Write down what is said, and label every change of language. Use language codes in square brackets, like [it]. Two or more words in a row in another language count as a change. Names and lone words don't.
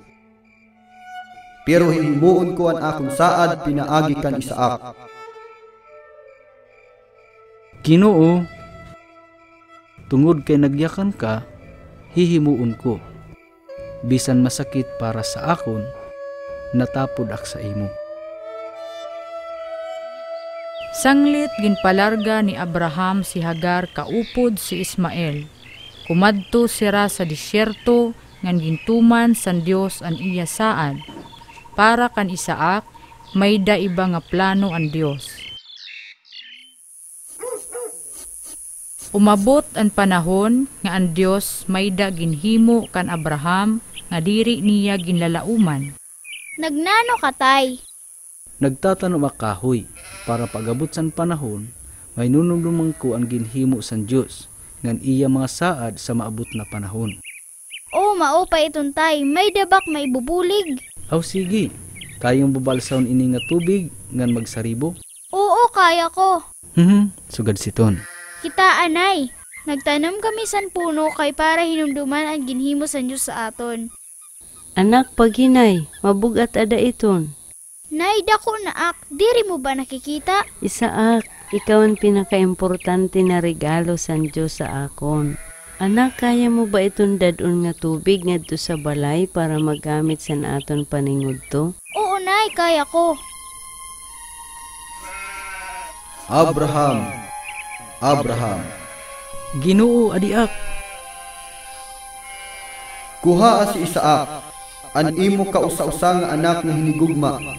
[war] Pero hihimuon ko ang akong saad pinaagi kan Isaak. Ginoo, tungod kay nagyakan ka, hihimuon ko. Bisan masakit para sa akon, natapod ak sa imo. Sanglit ginpalarga ni Abraham si Hagar kaupod si Ismael. Kumadto sira sa disyerto ngan gintuman san Dios an iya saad. Para kan Isaak, may da iba nga plano ang Dios. Umabot ang panahon nga ang Dios may da ginhimo kan Abraham nga diri niya ginlalauman. Nagnano ka, tay? Nagtatanom akahoy para pagabot san panahon, may nunumdumang ko ang ginhimo san Dios ngan iya mga saad sa maabot na panahon. Oh, mao pa iton, tay. May dabak may bubulig. Aw sige, kayong babalsaon ini nga tubig ngan magsaribo? Oo, kaya ko. Sugad siton. Kita, anay. Nagtanom kami san puno kay para hinumduman ang ginhimo san Diyos sa aton. Anak paghinay, mabugat ada iton. Nay, dako na ak. Diri mo ba nakikita? Isaak, ikaw ang pinakaimportante na regalo san Diyos sa akon. Anak, kaya mo ba itong dadon nga tubig ngadto sa balay para magamit sa aton paningudto? Oo, nay. Kaya ko. Abraham, Ginoo adiak. kuhaa si Isaak, an imo kausa-usa nga anak nga hinigugma.